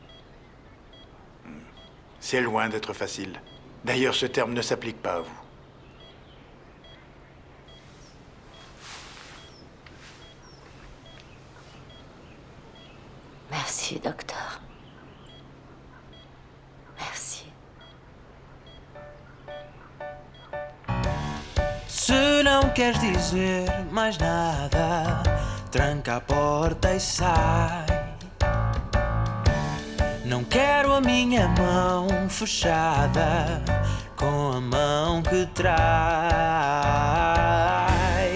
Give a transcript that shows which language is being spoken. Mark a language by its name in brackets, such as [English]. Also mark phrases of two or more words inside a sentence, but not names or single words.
[French] C'est loin d'être facile. D'ailleurs, ce terme ne s'applique pas à vous. Merci, docteur. Merci. [Portuguese] Se não queres dizer mais nada, tranca a porta e sai. Não quero a minha mão fechada com a mão que trai.